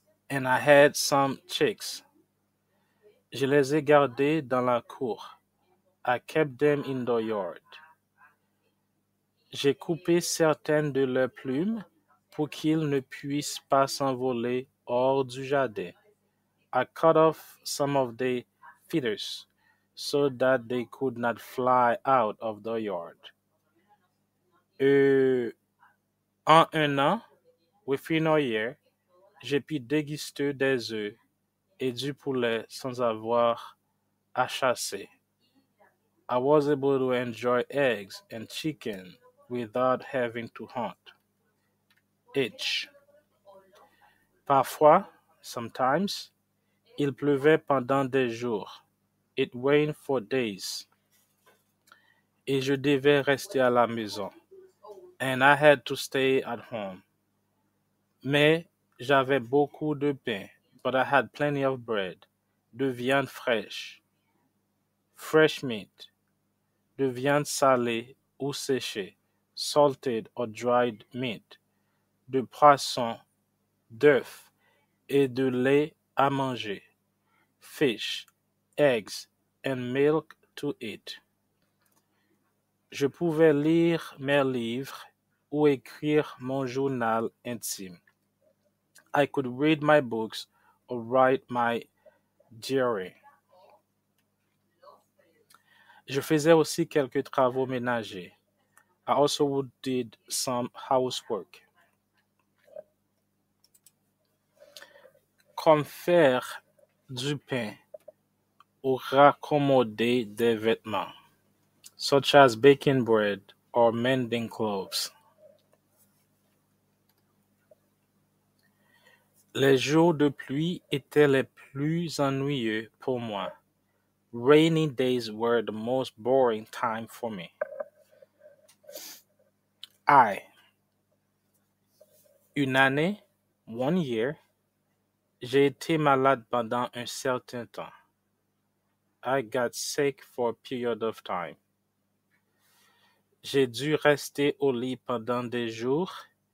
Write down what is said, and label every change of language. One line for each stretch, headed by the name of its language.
English: And I had some chicks.
French: Je les ai gardés dans la cour.
English: I kept them in the yard.
French: J'ai coupé certaines de leurs plumes pour qu'ils ne puissent pas s'envoler hors du jardin.
English: I cut off some of the feathers so that they could not fly out of the yard.
French: En un an,
English: within a year,
French: j'ai pu déguster des œufs et du poulet sans avoir à chasser.
English: I was able to enjoy eggs and chicken without having to hunt. H.
French: Parfois,
English: sometimes,
French: il pleuvait pendant des jours.
English: It rained for days.
French: Et je devais rester à la maison.
English: And I had to stay at home.
French: Mais j'avais beaucoup de pain,
English: but I had plenty of bread,
French: de viande fraîche,
English: fresh meat,
French: de viande salée ou séchée,
English: salted or dried meat,
French: de poisson, d'œufs et de lait à manger,
English: fish, eggs, and milk to eat.
French: Je pouvais lire mes livres ou écrire mon journal intime.
English: I could read my books or write my diary.
French: Je faisais aussi quelques travaux ménagers.
English: I also did some housework.
French: Comme faire du pain ou raccommoder des vêtements,
English: such as baking bread or mending clothes.
French: Les jours de pluie étaient les plus ennuyeux pour moi.
English: Rainy days were the most boring time for me.
French: Une année,
English: 1 year,
French: j'ai été malade pendant un certain temps.
English: I got sick for a period of time.
French: J'ai dû rester au lit pendant des jours.